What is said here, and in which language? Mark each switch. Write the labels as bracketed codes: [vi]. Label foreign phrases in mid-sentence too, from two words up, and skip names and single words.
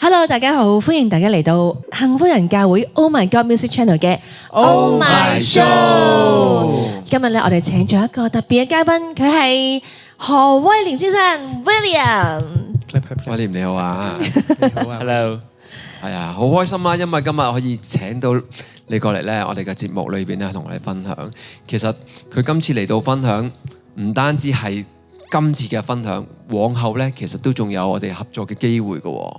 [yue] Hello， 大家好，歡迎大家嚟到幸福人教會 Oh My God Music Channel 嘅 Oh My Show。今日咧，我哋請咗一個特別嘅嘉賓，佢係何威廉先生 William。威廉你好啊，你好啊，Hello。係啊，好開心啊，因為今日可以請到你過嚟咧，我哋嘅節目裏邊咧，同我哋分享。其實佢今次嚟到分享，唔單止係今次嘅分享，往後咧其實都仲有我哋合作嘅機會嘅喎。